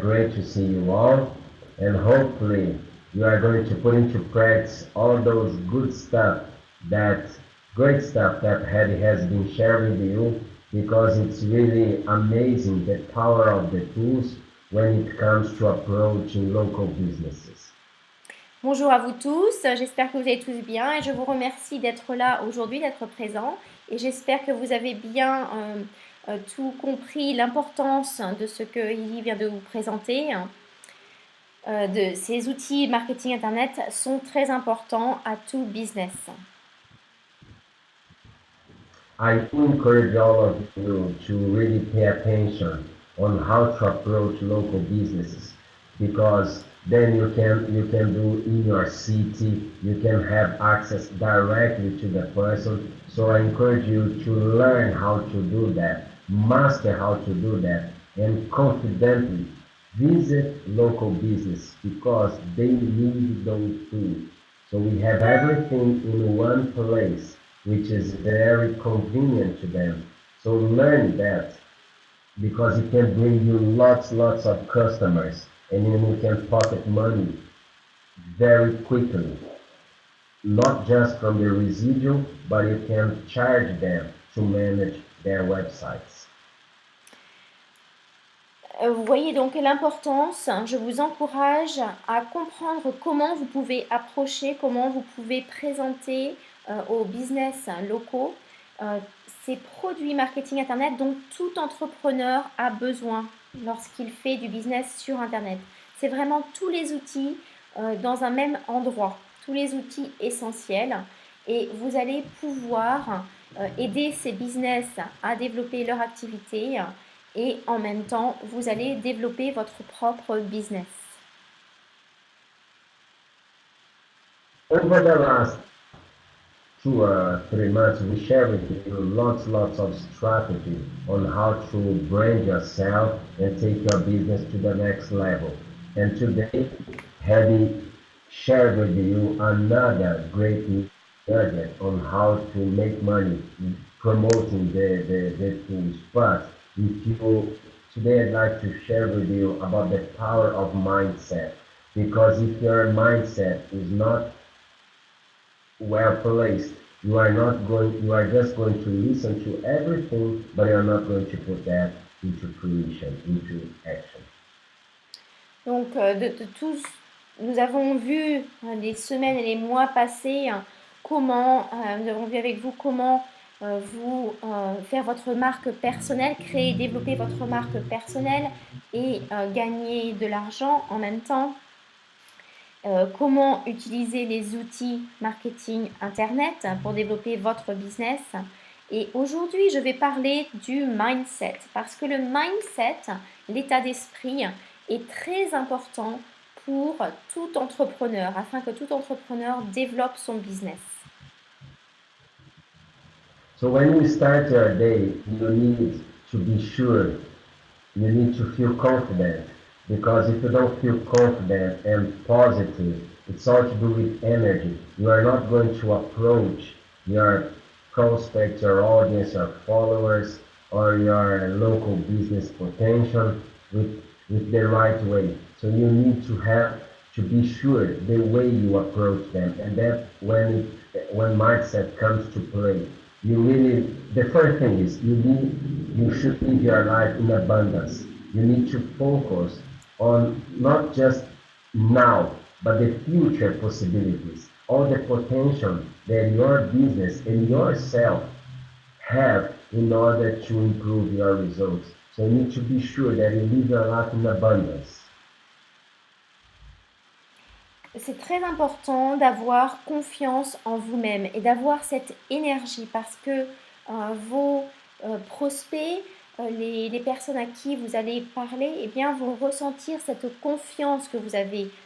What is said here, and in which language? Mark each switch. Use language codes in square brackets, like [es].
[en] Great to see you all. And hopefully, you are going to put into practice all those great stuff that Hedy has been sharing with you, because it's really amazing the power of the tools when it comes to approaching local businesses. [fr] Bonjour à vous tous, j'espère que vous allez tous bien et je vous remercie d'être là aujourd'hui, d'être présent et j'espère que vous avez bien tout compris l'importance de ce que Lily vient de vous présenter. De ces outils marketing internet sont très importants à tout business. [en] I encourage all of you to really pay attention on how to approach local businesses, because then you can do in your city, you can have access directly to the person. So I encourage you to learn how to do that, master how to do that, and confidently visit local business, because they need those tools. So we have everything in one place, which is very convenient to them. So learn that, because it can bring you lots of customers, and then you can pocket money very quickly. Not just from the residual, but you can charge them to manage their websites. [fr] Vous voyez donc l'importance, je vous encourage à comprendre comment vous pouvez approcher, comment vous pouvez présenter aux business locaux ces produits marketing internet dont tout entrepreneur a besoin lorsqu'il fait du business sur internet. C'est vraiment tous les outils dans un même endroit, tous les outils essentiels et vous allez pouvoir aider ces business à développer leur activité et en même temps, vous allez développer votre propre business. [en] Over the last 2 or 3 months, we share with you lots of strategy on how to brand yourself and take your business to the next level. And today, Hedy shared with you another great nugget on how to make money promoting the tools. But if you today, I'd like to share with you about the power of mindset, because if your mindset is not well placed, you are just going to listen to everything, but you're not going to put that into fruition, into action. [fr] Donc, de tous, nous avons vu les semaines et les mois passés comment, nous avons vu avec vous comment vous faire votre marque personnelle, créer, développer votre marque personnelle et gagner de l'argent en même temps. Comment utiliser les outils marketing internet pour développer votre business. Et aujourd'hui, je vais parler du mindset parce que le mindset, l'état d'esprit, est très important pour tout entrepreneur, afin que tout entrepreneur développe son business. [en] So when you start your day, you need to be sure, you need to feel confident, because if you don't feel confident and positive, it's all to do with energy. You are not going to approach your prospects, your audience, your followers, or your local business potential with the right way. So you need to be sure the way you approach them, and that when mindset comes to play, the first thing is you should live your life in abundance. You need to focus on not just now, but the future possibilities, all the potential that your business and yourself have in order to improve your results. So you need to be sure that you live your life in abundance. [fr] C'est très important d'avoir confiance en vous-même et d'avoir cette énergie parce que vos prospects, les personnes à qui vous allez parler, eh bien, vont ressentir cette confiance que vous avez